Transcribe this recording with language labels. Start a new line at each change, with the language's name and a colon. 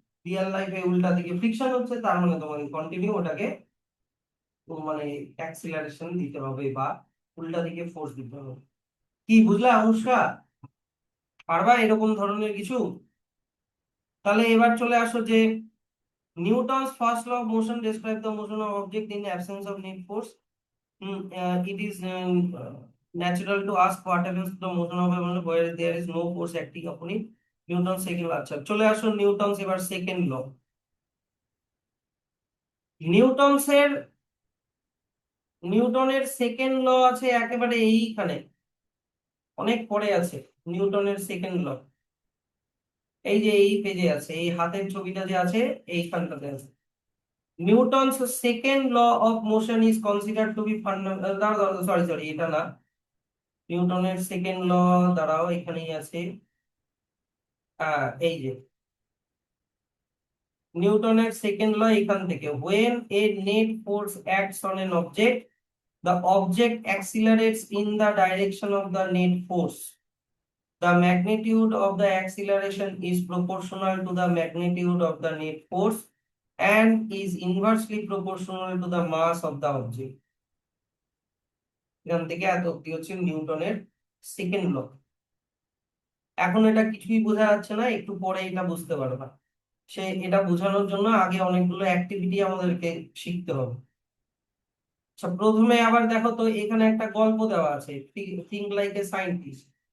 Bangla: Real লাইফে উল্টা দিকে ফ্রিকশন হচ্ছে, তার মানে তোমাকে কন্টিনিউ ওটাকে মানে অ্যাক্সিলারেশন দিতে হবে বা উল্টা দিকে ফোর্স দিতে হবে। কি বুঝলা অনুষ্কা? পারবা এরকম ধরনের কিছু? তাহলে এবার চলে আসো যে
English: Newton's first law of motion describe the motion of object in absence of net force. It is natural to ask what happens to the motion of a ball where there is no force acting upon it.
Bangla: Newton second, আচ্ছা চলে আসো Newton's এবার second law. নিউটনসের নিউটনের second law আছে একেবারে এইখানে, অনেক পরে আছে। নিউটনের সেকেন্ড ল এই যে এই পেজে আছে, এই হাতের ছবিটা যে আছে এইখানটাতে আছে।
English: Newton's second law of motion is considered to be fundamental,
Bangla: sorry sorry এটা না, নিউটনের সেকেন্ড ল দাঁড়াও এখানেই আছে। এই যে নিউটনের সেকেন্ড ল এখান থেকে,
English: when a net force acts on an object, the object accelerates in the direction of the net force. The magnitude of the acceleration is proportional to the magnitude of the net force and is inversely proportional to the mass of the object.
Bangla: এখান থেকে এত অব্দি হচ্ছে নিউটনের second law. এখন এটা কিছুই বোঝা যাচ্ছে না, একটু পরে এটা বুঝতে পারবা। সে এটা বোঝানোর জন্য আগে অনেকগুলো অ্যাক্টিভিটি আমাদেরকে শিখতে হবে। আচ্ছা প্রথমে আবার দেখো তো, এখানে একটা গল্প দেওয়া আছে,
English: Think like a scientist.